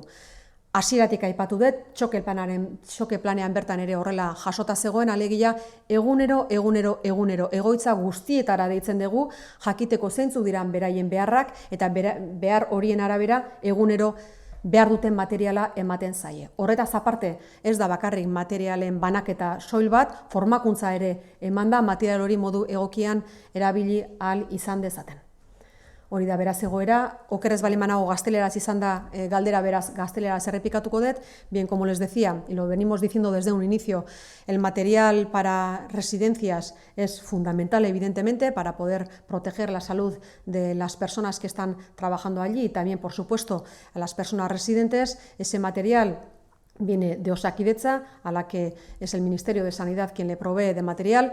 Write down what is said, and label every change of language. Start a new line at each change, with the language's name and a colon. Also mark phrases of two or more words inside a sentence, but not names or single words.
Basque: Hasieratik aipatu dut, txoke planean bertan ere horrela jasota zegoen, alegia egunero egoitza guztietara deitzen dugu, jakiteko zeintzuk diran beraien beharrak, eta behar horien arabera egunero behar duten materiala ematen zaie. Horretaz aparte, ez da bakarrik materialen banaketa soil bat, formakuntza ere eman da material hori modu egokian erabili ahal izan dezaten. Hori da beraz egoera, okerrez balimanago gazteleraz izan da galdera, beraz gazteleraz errepikatuko dut.
Spanish: Bien, como les decía, y lo venimos diciendo desde un inicio, el material para residencias es fundamental, evidentemente, para poder proteger la salud de las personas que están trabajando allí y también, por supuesto, a las personas residentes. Ese material viene de Osakidetza, a la que es el Ministerio de Sanidad quien le provee de material.